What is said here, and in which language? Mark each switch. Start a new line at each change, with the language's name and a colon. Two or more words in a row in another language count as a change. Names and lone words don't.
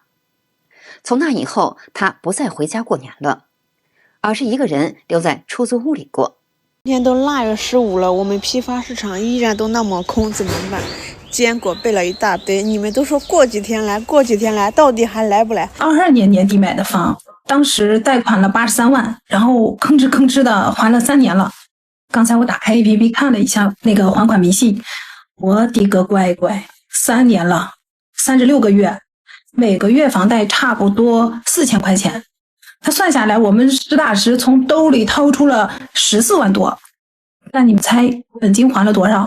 Chinese: 從那以後，他不再回家過年了，而是一個人留在出租屋裡過。今天都臘月15了，我們批發市場依然都那麼空，怎麼辦？堅果備了一大堆，你們都說過幾天來，過幾天來，到底還來不來？22年年底買的房，當時貸款了83萬，然後吭哧吭哧的還了3年了。剛才我打開 APP 看了一下那個還款明細，我的個乖乖，3年了，36個月，每個月房貸差不多4000塊錢。他算下來，我們實打實從兜裡掏出了14萬多。但你們猜本金還了多少？